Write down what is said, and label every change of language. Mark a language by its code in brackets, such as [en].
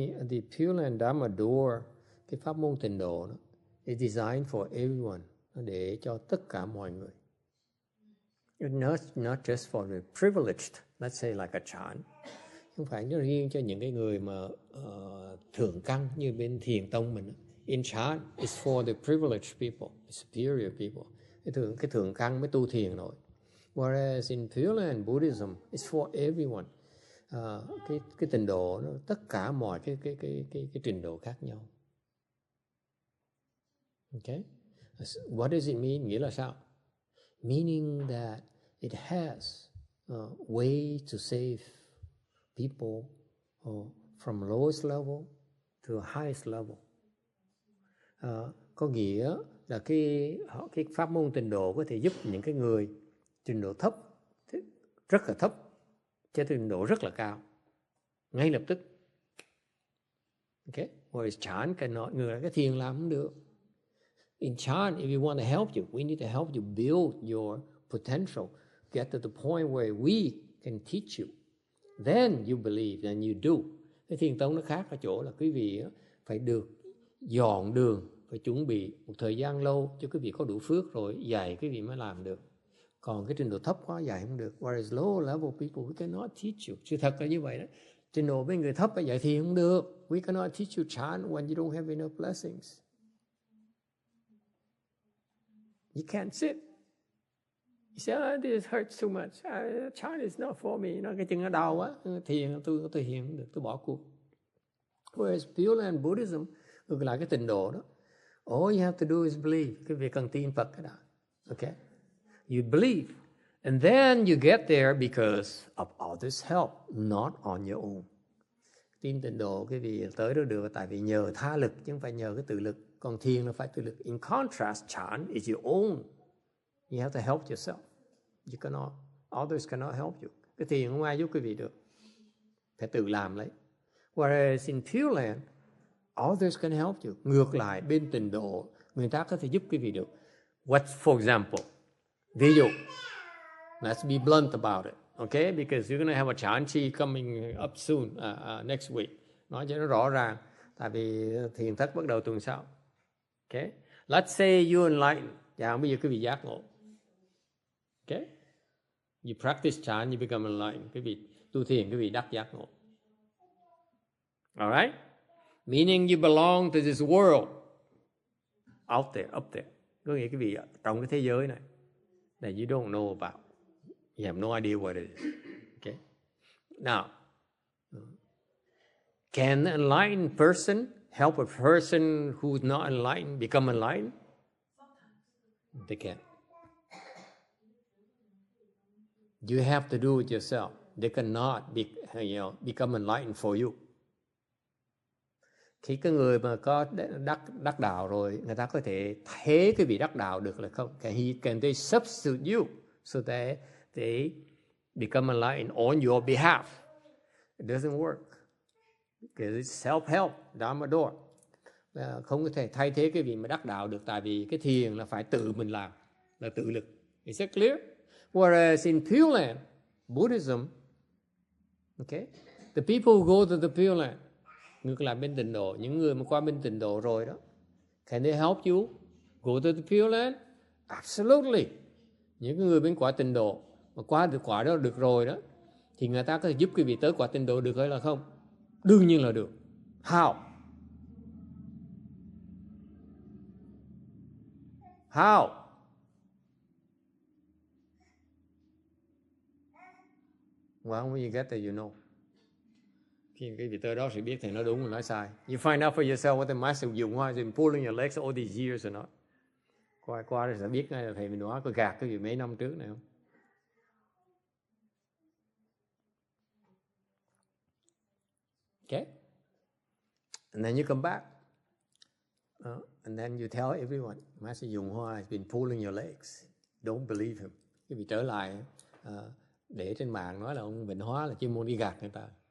[en] The Pure Land Dharma Door, [vi] cái pháp môn Tịnh độ đó, [en] is designed for everyone, [vi] nó để cho tất cả mọi người. [en] It's not just for the privileged, let's say like a Chan. [vi] Không phải nó riêng cho những cái người mà thượng căn như bên Thiền tông mình. [en] In Chan, it's for the privileged people, the superior people. [vi] Cái thượng căn mới tu thiền nổi. [en] Whereas in Pure Land Buddhism, it's for everyone. [vi] Cái trình độ nó tất cả mọi cái trình độ khác nhau. [en] Okay? What does it mean? [vi] Nghĩa là sao? [en] Meaning that it has a way to save people from lowest level to highest level. [vi] Có nghĩa là cái pháp môn tịnh độ có thể giúp những cái người trình độ thấp, rất là thấp, cho trình độ rất là cao, ngay lập tức. Okay? [en] Whereas Chan cannot, [vi] người cái thiền làm không được. [en] In Chan, if you want to help you, we need to help you build your potential, get to the point where we can teach you. Then you believe and you do. [vi] Cái thiền tông nó khác ở chỗ là quý vị phải được dọn đường, phải chuẩn bị một thời gian lâu cho quý vị có đủ phước rồi dạy quý vị mới làm được. Còn cái trình độ thấp quá dạy không được. Whereas low level people, we cannot teach you. Sự thật là như vậy đó. Trình độ với người thấp phải dạy thiền không được. [en] We cannot teach you Chan when you don't have enough blessings. You can't sit. You say, this hurts too much. Chan is not for me. [vi] Nó cái chân nó đau quá. Thiền tôi thiền không được, tôi bỏ cuộc. [en] Whereas Pure Land Buddhism, [vi] ngược lại cái trình độ đó, [en] all you have to do is believe. [vi] Cái việc cần tin Phật cái đó. [en] Okay? You believe. And then you get there because of others' help, not on your own. [vi] Tin tịnh độ cái vì tới đó được tại vì nhờ tha lực chứ không phải nhờ cái tự lực. Còn thiền là phải tự lực. [en] In contrast, Chan is your own. You have to help yourself. You cannot, others cannot help you. [vi] Cái thiền không ai giúp quý vị được. Phải tự làm lấy. [en] Whereas in Pure Land, others can help you. [vi] Ngược lại, bên tịnh độ, người ta có thể giúp quý vị được. [en] What, for example, [vi] ví dụ, [en] let's be blunt about it, okay? Because you're going to have a Chan Chi coming up soon, next week. [vi] Nói cho nó rõ ràng, tại vì thiền thất bắt đầu tuần sau. Okay? [en] Let's say you enlighten. [vi] Dạ, bây giờ quý vị giác ngộ. [en] Okay? You practice Chan, you become enlightened. [vi] Quý vị tu thiền, quý vị đắc giác ngộ. [en] Alright? Meaning you belong to this world. Out there, up there. [vi] Có nghĩa quý vị trong cái thế giới này [en] that you don't know about. You have no idea what it is. Okay? Now, can an enlightened person help a person who's not enlightened become enlightened? They can't. You have to do it yourself. They cannot become enlightened for you. [vi] Khi cái người mà có đắc đạo rồi, người ta có thể thế cái vị đắc đạo được là không? [en] Can they substitute you so that they become enlightened on your behalf? It doesn't work. Because it's self-help, Dharma door. [vi] Không có thể thay thế cái vị mà đắc đạo được, tại vì cái thiền là phải tự mình làm, là tự lực. [en] Is that clear? Whereas in Pure Land Buddhism, okay, the people who go to the Pure Land, [vi] ngược lại bên tịnh độ, những người mà qua bên tịnh độ rồi đó, [en] can they help you go to the Pure Land? Absolutely. [vi] Những người bên quả tịnh độ mà qua được quả đó được rồi đó, thì người ta có thể giúp quý vị tới quả tịnh độ được hay là không? Đương nhiên là được. [en] How? How? Well, when you get there, you know. [vi] Khi cái vị tới đó sẽ biết thầy nói đúng hay nói sai. [en] You find out for yourself what the master Dụng Hoa has been pulling your legs all these years or not. [vi] Qua rồi sẽ biết ngay là thầy mình nói có gạt cái gì mấy năm trước này không? [en] Okay? And then you come back. And then you tell everyone, Master Dụng Hoa has been pulling your legs. Don't believe him. [vi] Cái vị trở lại để trên mạng nói là ông Vịnh Hóa là chuyên môn đi gạt người ta.